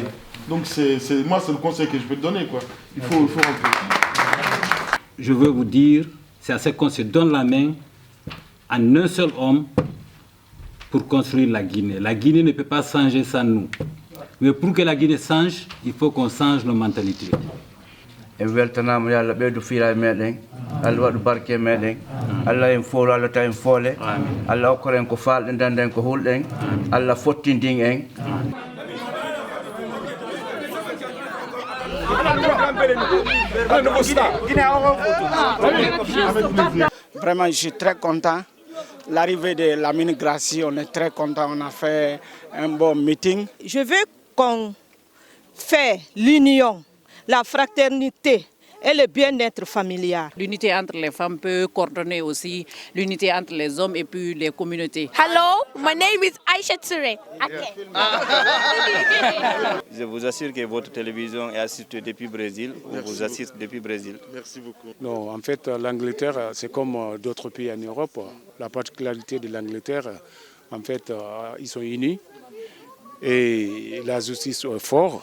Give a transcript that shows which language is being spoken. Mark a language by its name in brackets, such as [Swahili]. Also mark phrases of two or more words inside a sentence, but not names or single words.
[French] Donc moi, c'est le conseil que je peux te donner, quoi. Il faut rentrer. Je veux vous dire, c'est à ce qu'on se donne la main à un seul homme pour construire la Guinée. La Guinée ne peut pas changer sans nous. Mais pour que la Guinée change, il faut qu'on change nos mentalités. [Fula] weltanama yo Allah ɓeydu fiira meɗen Allah waɗu barke meɗen Allah en foolo Allah taw en foole Allah hokkore en ko falɗen danden ko hulɗen Allah fottindin en. [French] Vraiment, je suis très content. L'arrivée de la migration, on est très content. On a fait un bon meeting. Je veux qu'on fait l'union, la fraternité et le bien-être familial. L'unité entre les femmes peut coordonner aussi l'unité entre les hommes et puis les communautés. [English] Hello, my name is Aisha Touré. [French] Je vous assure que votre télévision est assistée depuis Brésil. On vous assiste depuis Brésil. Merci beaucoup. Non, en fait, l'Angleterre, c'est comme d'autres pays en Europe. La particularité de l'Angleterre, en fait, ils sont unis et la justice est forte.